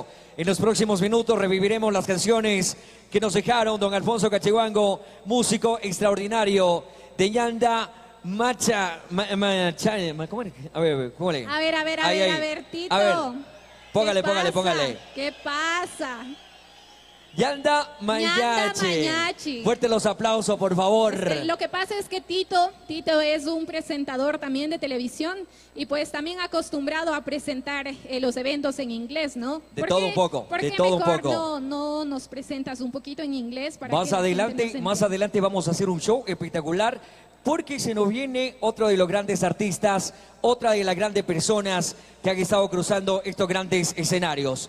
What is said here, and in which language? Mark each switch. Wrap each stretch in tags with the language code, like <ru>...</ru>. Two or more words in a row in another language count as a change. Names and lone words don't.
<es>En los próximos minutos reviviremos las canciones que nos dejaron don Alfonso Cacheguango, músico extraordinario de Ñanda Macha. ¿Cómo es? A ver, ¿cómo le? A ver, Tito. A ver, póngale. ¿Qué pasa? Ñanda Mañachi. Mañachi. Fuerte los aplausos, por favor. Lo que pasa es que Tito es un presentador también de televisión y pues también acostumbrado a presentar los eventos en inglés, ¿no? De todo un poco, ¿Por qué mejor no nos presentas un poquito en inglés? Para más adelante vamos a hacer un show espectacular porque se nos viene otro de los grandes artistas, otra de las grandes personas que han estado cruzando estos grandes escenarios.</es>